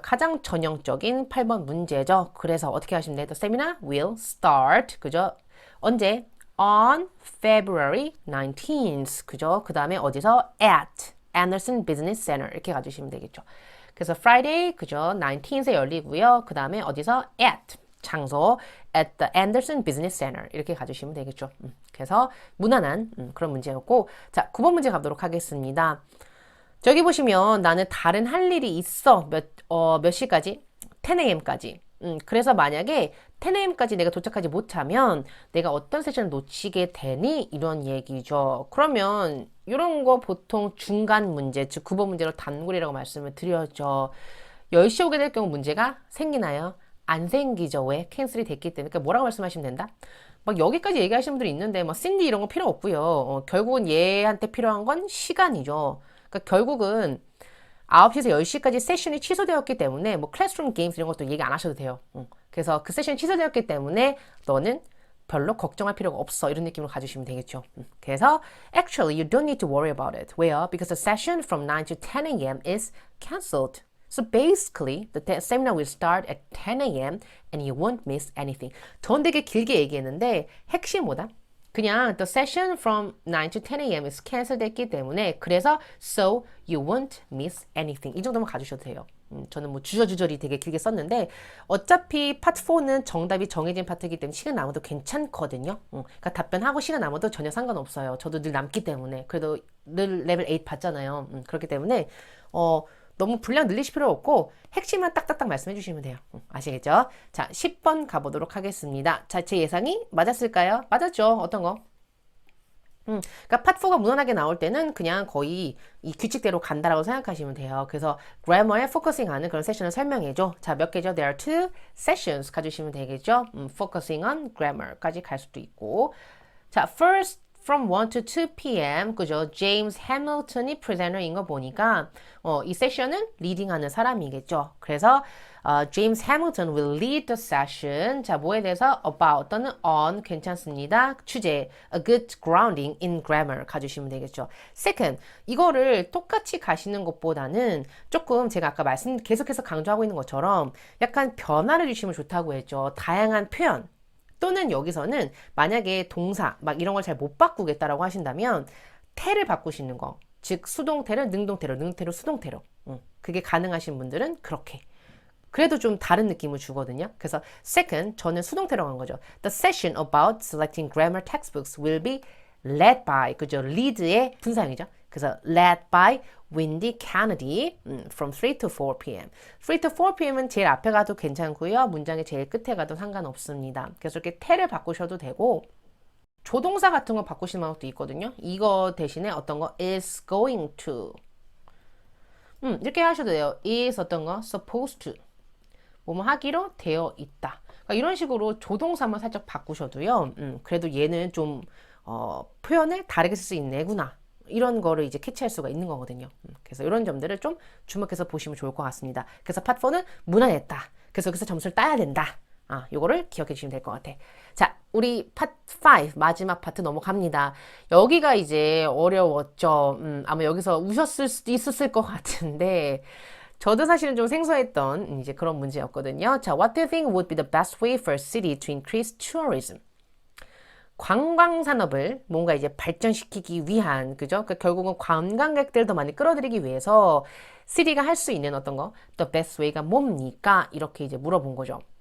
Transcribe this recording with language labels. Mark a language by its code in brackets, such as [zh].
[ko] 가장 전형적인 8번 문제죠. 그래서 어떻게 하시면 돼요? [en] The seminar will start. [ko] 그죠? 언제? [en] On February 19th. [ko] 그죠? 그 다음에 어디서? [en] At Anderson Business Center. [ko] 이렇게 가주시면 되겠죠. 그래서 Friday, 그죠? 19th에 열리고요. 그 다음에 어디서? At 장소 [en] at the Anderson Business Center [ko] 이렇게 가주시면 되겠죠. 그래서 무난한 그런 문제였고 자 9번 문제 가보도록 하겠습니다. 저기 보시면 나는 다른 할 일이 있어 몇 시까지? 10am까지. 그래서 만약에 10am까지 내가 도착하지 못하면 내가 어떤 세션을 놓치게 되니? 이런 얘기죠. 그러면 이런 거 보통 중간 문제, 즉 9번 문제로 단골이라고 말씀을 드렸죠. 10시 오게 될 경우 문제가 생기나요? 안 생기죠. 왜? 캔슬이 됐기 때문에. 그러니까 뭐라고 말씀하시면 된다? 막 여기까지 얘기하시는 분들이 있는데 뭐 신디 이런 거 필요 없고요. 결국은 얘한테 필요한 건 시간이죠. 그러니까 결국은 9시에서 10시까지 세션이 취소되었기 때문에 뭐 클래스룸 게임스 이런 것도 얘기 안 하셔도 돼요. 그래서 그 세션이 취소되었기 때문에 너는 별로 걱정할 필요가 없어. 이런 느낌으로 가주시면 되겠죠. 그래서 [en] actually you don't need to worry about it. [ko] 왜요? [en] Because the session from 9 to 10 a.m. is cancelled. So basically, the seminar will start at 10 a.m. and you won't miss anything. [ko] 전 되게 길게 얘기했는데 핵심 뭐다? 그냥 [en] the session from 9 to 10 a.m. is cancelled [ko] 됐기 때문에 그래서 [en] so you won't miss anything. [ko] 이 정도만 가주셔도 돼요. 저는 뭐 주저주저리 되게 길게 썼는데 어차피 파트 4는 정답이 정해진 파트이기 때문에 시간 남아도 괜찮거든요. 그러니까 답변하고 시간 남아도 전혀 상관없어요. 저도 늘 남기 때문에 그래도 늘 레벨 8 봤잖아요. 그렇기 때문에 너무 분량 늘리실 필요 없고 핵심만 딱딱딱 말씀해 주시면 돼요. 아시겠죠? 자, 10번 가보도록 하겠습니다. 자, 제 예상이 맞았을까요? 맞았죠? 어떤 거? 그러니까 파트 4가 무난하게 나올 때는 그냥 거의 이 규칙대로 간다라고 생각하시면 돼요. 그래서 그래머에 포커싱하는 그런 세션을 설명해줘. 자, 몇 개죠? [en] There are two sessions [ko] 가주시면 되겠죠? [en] Focusing on grammar까지 [ko] 갈 수도 있고. 자, [en] first from 1 to 2 p.m. [ko] 그죠? 제임스 해밀턴이 프레젠터인 거 보니까 이 세션은 리딩하는 사람이겠죠. [en] 그래서 James Hamilton will lead the session. [ko] 자, 뭐에 대해서 about 또는 on 괜찮습니다. 주제 [en] a good grounding in grammar [ko] 가주시면 되겠죠. Second, 이거를 똑같이 가시는 것보다는 조금 제가 아까 계속해서 강조하고 있는 것처럼 약간 변화를 주시면 좋다고 했죠. 다양한 표현. 또는 여기서는 만약에 동사 막 이런 걸 잘 못 바꾸겠다라고 하신다면 태를 바꾸시는 거. 즉 수동태를 능동태로, 능태로 수동태로. 그게 가능하신 분들은 그렇게. 그래도 좀 다른 느낌을 주거든요. 그래서 second, 저는 수동태로 간 거죠. [en] The session about selecting grammar textbooks will be led by, [ko] 그죠? lead의 분사형이죠. 그래서 [en] led by Wendy Kennedy from 3 to 4 p.m. [ko] 3 to 4 p.m.은 제일 앞에 가도 괜찮고요. 문장의 제일 끝에 가도 상관없습니다. 그래서 이렇게 태를 바꾸셔도 되고 조동사 같은 거 바꾸시는 방법도 있거든요. 이거 대신에 어떤 거 [en] is going to [ko] 이렇게 하셔도 돼요. is 어떤 거 [en] supposed to [ko] 뭐뭐 하기로 되어 있다. 그러니까 이런 식으로 조동사만 살짝 바꾸셔도요. 그래도 얘는 좀 표현을 다르게 쓸 수 있는 애구나. 이런 거를 이제 캐치할 수가 있는 거거든요. 그래서 이런 점들을 좀 주목해서 보시면 좋을 것 같습니다. 그래서 파트 4는 무난했다. 그래서 여기서 점수를 따야 된다. 요거를 기억해 주시면 될 것 같아. 자, 우리 파트 5 마지막 파트 넘어갑니다. 여기가 이제 어려웠죠. 아마 여기서 우셨을 수도 있었을 것 같은데 저도 사실은 좀 생소했던 이제 그런 문제였거든요. [en] 자, what do you think would be the best way for a city to increase tourism? [ko] 관광 산업을 뭔가 이제 발전시키기 위한, 그죠? 그러니까 결국은 관광객들 더 많이 끌어들이기 위해서 시리가 할 수 있는 어떤 거, the best way가 뭡니까? 이렇게 이제 물어본 거죠.